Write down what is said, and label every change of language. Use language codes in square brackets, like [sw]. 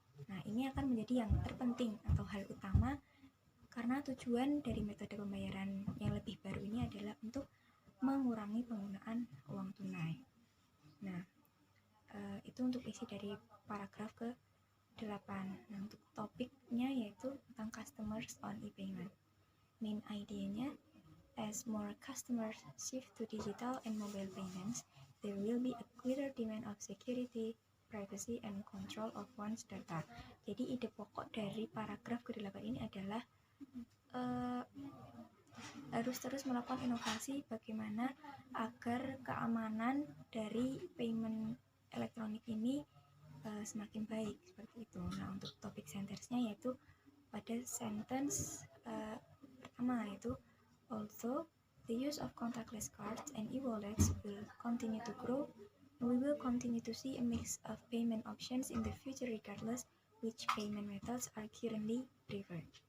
[id] Nah, ini akan menjadi yang terpenting atau hal utama karena tujuan dari metode pembayaran yang lebih baru ini adalah untuk mengurangi penggunaan uang tunai. Nah, itu untuk isi dari paragraf ke-8. Nah, untuk topiknya yaitu tentang [en] customers on e-payment. Main idea-nya, as more customers shift to digital and mobile payments, there will be a greater demand of security, privacy and control of one's data. [id] Jadi ide pokok dari paragraf ke-8 ini adalah harus terus melakukan inovasi bagaimana agar keamanan dari payment elektronik ini semakin baik, seperti itu. Nah, untuk topik sentersnya yaitu pada sentence pertama, yaitu [en] although the use of contactless cards and e-wallets will continue to grow, we will continue to see a mix of payment options in the future regardless which payment methods are currently preferred.